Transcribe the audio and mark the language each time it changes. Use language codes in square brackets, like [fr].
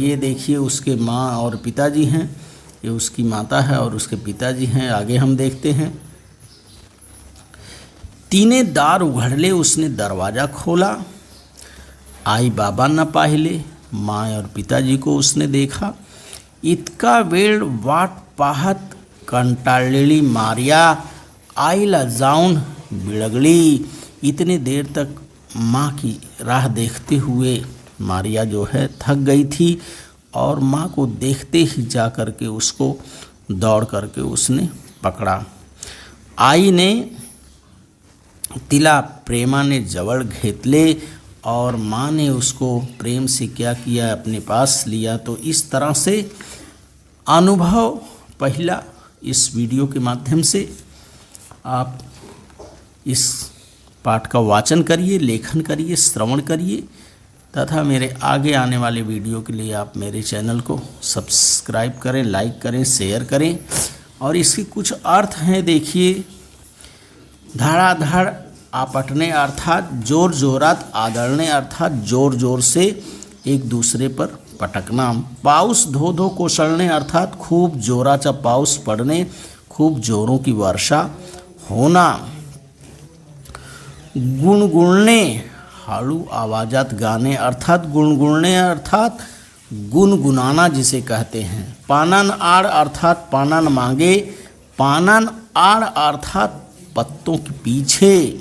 [hi] ये देखिए उसके माँ और पिताजी हैं, ये उसकी माता है और उसके पिताजी हैं। आगे हम देखते हैं। [mr] तिने दार उघडले, [hi] उसने दरवाज़ा खोला, [mr] आई बाबा न पाहिले, [hi] माँ और पिताजी को उसने देखा। [mr] इतका वेळ वाट पाहत कंटाळलेली मारिया आईला जाऊन बिळगली। [hi] इतने देर तक माँ की राह देखते हुए मारिया जो है थक गई थी और माँ को देखते ही जा कर के उसको दौड़ करके उसने पकड़ा। [mr] आई ने तिला प्रेमाने जवळ घेतले [hi] और माँ ने उसको प्रेम से क्या किया, अपने पास लिया। तो इस तरह से अनुभव पहला इस वीडियो के माध्यम से आप इस पाठ का वाचन करिए, लेखन करिए, श्रवण करिए तथा मेरे आगे आने वाले वीडियो के लिए आप मेरे चैनल को सब्सक्राइब करें, लाइक करें, शेयर करें। और इसके कुछ अर्थ हैं, देखिए। [mr] धड़ाधड़ आपटणे अर्थात जोर जोरात आदळणे [hi] अर्थात जोर जोर से एक दूसरे पर पटकना। [mr] पाऊस धो धो कोसळणे अर्थात खूब जोराचा पाऊस पडणे, [hi] खूब जोरों की वर्षा होना। गुणगुणणे [mr] हळू आवाजात गाने [hi] अर्थात गुणगुणने अर्थात गुनगुनाना जिसे कहते हैं। [mr] पानन आड़ अर्थात पानन मांगे, पानन आड़ अर्थात [hi] पत्तों के पीछे।